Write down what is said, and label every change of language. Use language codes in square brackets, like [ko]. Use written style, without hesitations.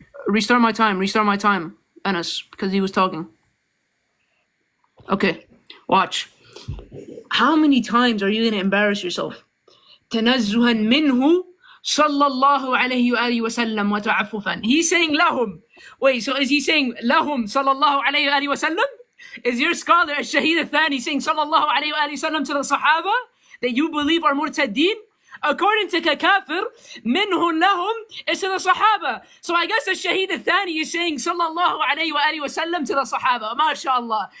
[en] Restart my time. Restart my time, Anas, because he was talking. Okay, watch. How many times are you going to embarrass yourself? [ar] تنزها منه صلى الله عليه وآله وسلم وتعففا. [en] He's saying لهم. Wait, so is he saying لهم [ar] صلى الله عليه وآله وسلم? [en] Is your scholar الشهيد الثاني saying [ar] صلى الله عليه وآله وسلم [en] to the Sahaba that you believe are murtaddeen? According to Kakafir, [ar] منه لهم [en] is to the Sahaba. So I guess the Shaheed al-Thani is saying sallallahu alayhi wa alihi wa sallam to the Sahaba. MashaAllah.